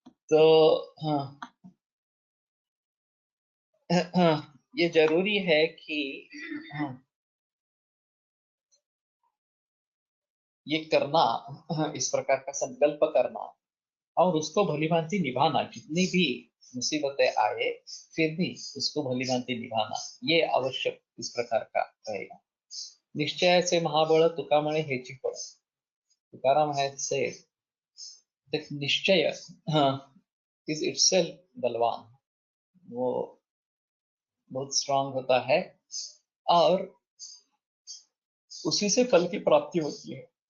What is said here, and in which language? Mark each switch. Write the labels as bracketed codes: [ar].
[hi] तो हाँ, ये जरूरी है कि हाँ, ये करना, इस प्रकार का संकल्प करना और उसको भलीभांति निभाना, जितनी भी मुसीबतें आए फिर भी उसको भलीभांति निभाना, ये आवश्यक इस प्रकार का रहेगा। [mr] निश्चय से महाबळ तुका म्हणे हेची फळ। [hi] तुकाराम है से निश्चय [en] is itself [hi] बलवान, वो बहुत स्ट्रांग होता है और उसी से फल की प्राप्ति होती है।